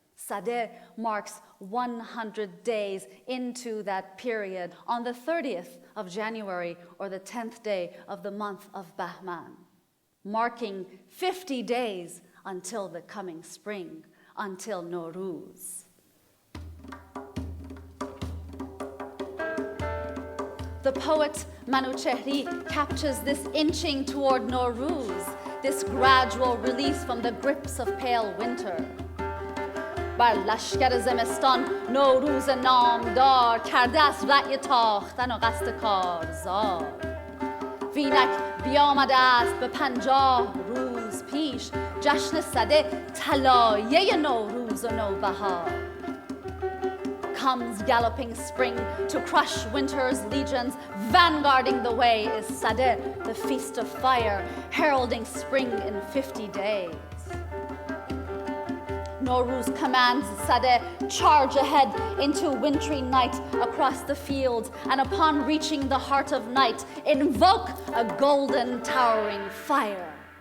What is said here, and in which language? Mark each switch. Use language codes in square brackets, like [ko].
[en] Sadeh marks 100 days into that period on the 30th of January or the 10th day of the month of Bahman, marking 50 days until the coming spring, until Norouz. The poet Manuchehri captures this inching toward Norouz, this gradual release from the grips of pale winter. [fa] بر لشکر زمستان نوروز نامدار، کرده است رأی تاختن و قصد کارزار. وینک بیامده است به 50 روز پیش، جشن سده طلایه نوروز و نوبهار. [en] Comes galloping spring to crush winter's legions, vanguarding the way is Sadeh, the feast of fire, heralding spring in 50 days. Nowruz commands Sadeh, charge ahead into wintry night across the fields, and upon reaching the heart of night, invoke a golden towering fire.